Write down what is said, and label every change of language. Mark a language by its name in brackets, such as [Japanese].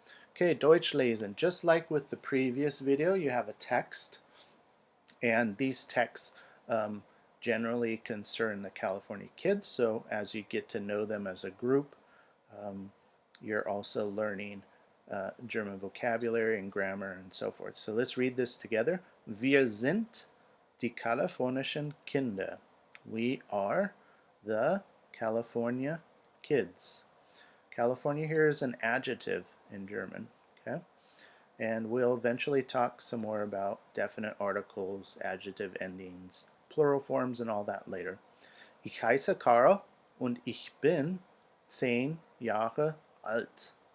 [English] Okay, Deutsch lesen. Just like with the previous video, you have a text, and these texts generally concern the California kids, so as you get to know them as a group, you're also learning German vocabulary and grammar and so forth. So let's read this together. [German] Wir sind die kalifornischen Kinder. [English] We are the California kids. California here is an adjective in German, okay? And we'll eventually talk some more about definite articles, adjective endings, plural forms, and all that later. [German] Ich heiße Karl und ich bin 10 Jahre alt.